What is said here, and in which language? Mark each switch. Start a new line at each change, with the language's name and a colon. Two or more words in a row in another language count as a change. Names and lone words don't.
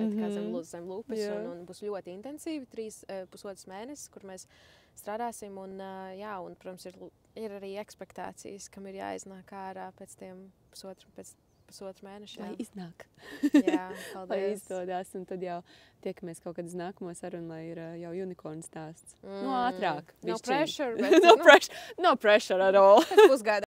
Latvian: Tā kā zem lūpes, un būs ļoti intensīvi 3,5 mēnesis, kur mēs strādāsim, un, protams, ir arī ekspektācijas, kam ir jāiznāk ārā pēc tiem pusotru mēnešu. Lai iznāk. Jā, paldies. Lai izdodās, un tad jau tiekamies kaut kad uz nākamo sarunu, lai ir jau unicorn stāsts. Ātrāk.
English: No pressure. Bet, no pressure at all.
Latvian: Pēc pusgada.